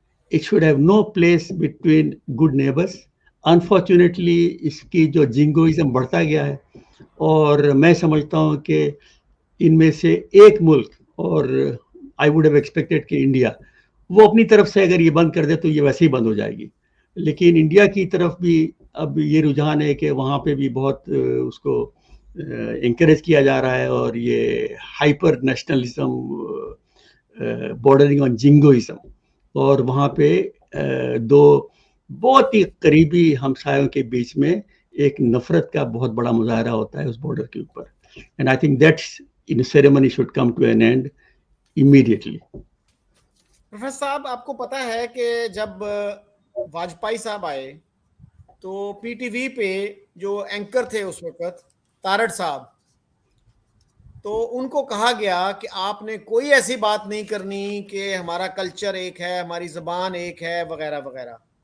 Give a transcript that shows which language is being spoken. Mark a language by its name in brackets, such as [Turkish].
[English] It should have no place between good neighbors. [Urdu] Unfortunately اس کی جو جنگوئزم بڑھتا گیا ہے, اور میں سمجھتا ہوں کہ ان میں سے ایک ملک, اور [English] I would have expected [Urdu] کہ انڈیا, وہ اپنی طرف سے اگر یہ بند کر دے تو یہ ویسے ہی بند ہو جائے گی. لیکن انڈیا کی طرف بھی اب یہ رجحان ہے کہ وہاں پہ بھی بہت اس کو انکریج کیا جا رہا ہے, اور یہ [English] hyper nationalism bordering on jingoism, [Urdu] اور وہاں پہ دو بہت ہی قریبی ہمسایوں کے بیچ میں ایک نفرت کا بہت بڑا مظاہرہ ہوتا ہے اس بارڈر کے اوپر. [English] And I think that's in a ceremony should come to an end immediately. [Urdu] Professor صاحب, آپ کو پتا ہے کہ جب واجپئی صاحب آئے تو پی ٹی وی پہ جو اینکر تھے اس وقت تارڑ صاحب, تو ان کو کہا گیا کہ آپ نے کوئی ایسی بات نہیں کرنی کہ ہمارا کلچر ایک ہے, ہماری زبان ایک ہے, وغیرہ وغیرہ.